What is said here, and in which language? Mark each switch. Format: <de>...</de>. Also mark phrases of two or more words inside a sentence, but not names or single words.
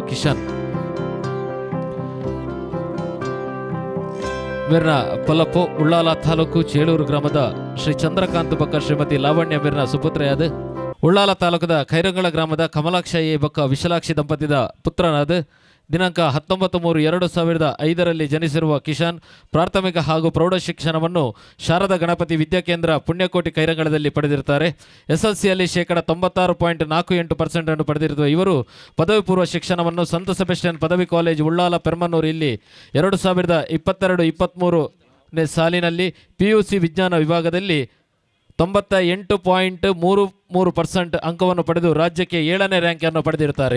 <tcy>ಕಿಶನ್ ಮಿರ್ನ ಪಲಪು ಉಳ್ಳಾಲ ತಾಲೂಕು ಚೇಳೂರು ಗ್ರಾಮದ ಶ್ರೀ ಚಂದ್ರಕಾಂತ್ ಬಕ್ಕ ಶ್ರೀಮತಿ ಲಾವಣ್ಯ ಮಿರ್ನ ಸುಪುತ್ರೆಯಾದ. ಉಳ್ಳಾಲ ತಾಲೂಕದ ಖೈರಂಗಳ ಗ್ರಾಮದ ಕಮಲಾಕ್ಷ ಎ ಬಕ್ಕ ವಿಶಾಲಾಕ್ಷಿ ದಂಪತಿದ ಪುತ್ರನಾದ.</tcy> <kn>ದಿನಾಂಕ 19/3/2005 ಜನಿಸಿರುವ ಕಿಶನ್ ಪ್ರಾಥಮಿಕ ಹಾಗೂ ಪ್ರೌಢ ಶಿಕ್ಷಣವನ್ನು ಶಾರದಾ ಗಣಪತಿ ವಿದ್ಯಾಕೇಂದ್ರ ಪುಣ್ಯಕೋಟಿ ಕೈರಂಗಳದಲ್ಲಿ ಪಡೆದಿರುತ್ತಾರೆ. SLCಯಲ್ಲಿ 96.48% ಅನ್ನು ಪಡೆದಿರುವ ಇವರು ಪದವಿ ಪೂರ್ವ ಶಿಕ್ಷಣವನ್ನು ಸಂತ ಸೆಬೆಸ್ಟಿಯನ್ ಪದವಿ ಕಾಲೇಜ್ ಉಳ್ಳಾಲ ಪೆರ್ಮನ್ನೂರು ಇಲ್ಲಿ 2022-23ನೇ ಸಾಲಿನಲ್ಲಿ PUC ವಿಜ್ಞಾನ ವಿಭಾಗದಲ್ಲಿ 98.33% ಅಂಕವನ್ನು ಪಡೆದು ರಾಜ್ಯಕ್ಕೆ 7ನೇ ರ್ಯಾಂಕನ್ನು ಪಡೆದಿರುತ್ತಾರೆ.</kn>